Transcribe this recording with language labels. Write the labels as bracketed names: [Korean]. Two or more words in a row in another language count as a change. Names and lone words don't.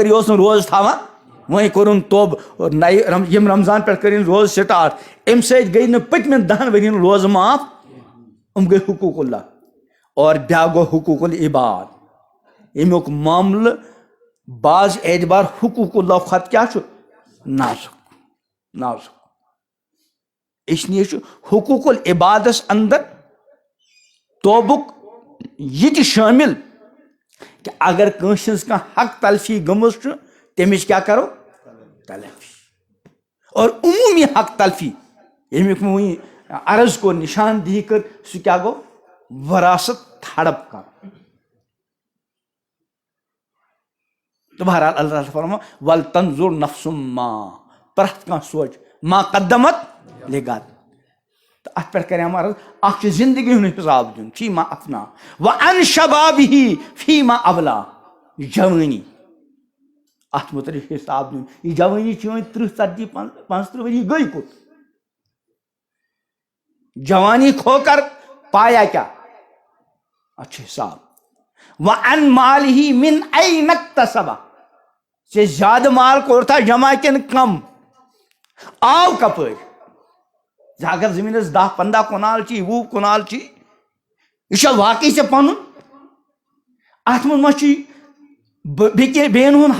[Kashmiri] یہِ اوس نہٕ روزٕ تھاوان وۄنۍ کوٚرُن توبہٕ نَیہِ ییٚمہِ رمضان پٮ۪ٹھ کٔرِنۍ روزٕ سٹارٹ اَمہِ سۭتۍ گٔے نہٕ پٔتمٮ۪ن 10 ؤرین روزٕ معاف یِم گٔے حقوٗق اللہ اور بیٛاکھ گوٚو حقوٗق العباد ییٚمیُک معاملہٕ بعض اعتبار حقوٗق اللہ کھۄتہٕ کیٛاہ چھُ نازُک اس لیے چھُ حقوٗق العبادس اندر توبُک یہِ تہِ شٲمِل کہ اگر کٲنٛسہِ ہٕنٛز کانٛہہ حق تلفی گٔمٕژ چھُ تٔمِچ کیٛاہ کرو تلفی اور عموٗمی حق تلفی ییٚمیُک وۄنۍ عرض کوٚر نشاندہی کٔر سُہ کیٛاہ گوٚو وراثت ہڑپ کرُن تہٕ بہرحال اللہ تعالیٰ فرماو [Arabic] ول تنظر نفس ما [Kashmiri] پرٛٮ۪تھ کانٛہہ سونٛچ [Arabic] ما قدمت لغد [Kashmiri] تہٕ اتھ پٮ۪ٹھ کرے عرض اکھ چھُ زندگی ہُنٛد حساب دیُن [Arabic] فی ما افنا وعن شبابہ فی ما ابلا [Kashmiri] جوٲنی اتھ متعلق حساب دیُن یہِ جوٲنی چھِ وۄنۍ 30 40 35 ؤری گٔے کوٚت جوانی [Urdu] کھو کر پایا کیا [Kashmiri] اتھ چھُ حساب [Arabic] وعن مالہ من این اکتسبہ [Kashmiri] ژےٚ زیادٕ مال کوٚرتھا جمع کِنہٕ کم آو کپٲرۍ ژےٚ اگر زٔمیٖنس 10-15 کنال چھی 20 کنال چھی یہِ چھا واقعی ژےٚ پنُن اتھ منٛز ما چھُے بیٚین ہُنٛد